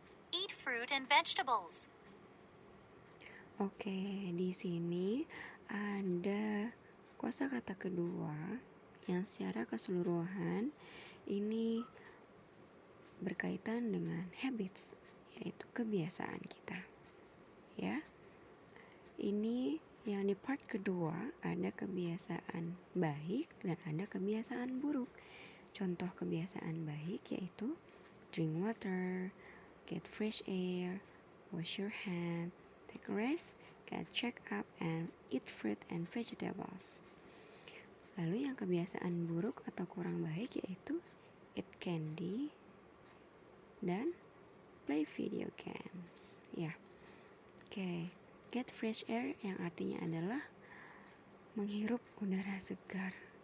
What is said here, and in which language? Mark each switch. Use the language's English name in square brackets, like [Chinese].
[English] Eat fruit and vegetables. [Indonesian] Oke, di sini ada kosakata kedua yang secara keseluruhan ini berkaitan dengan habits, yaitu kebiasaan kita. Ya. Ini yang di part kedua ada kebiasaan baik dan ada kebiasaan buruk. Contoh kebiasaan baik yaitu [English] drink water, get fresh air, wash your hand, take a rest, get check up, and eat fruit and vegetables. [Indonesian] Lalu yang kebiasaan buruk atau kurang baik yaitu [English] eat candy [Indonesian] dan [English] play video games. [Indonesian] Ya, oke. [English] Get fresh air [Indonesian] yang artinya adalah menghirup udara segar.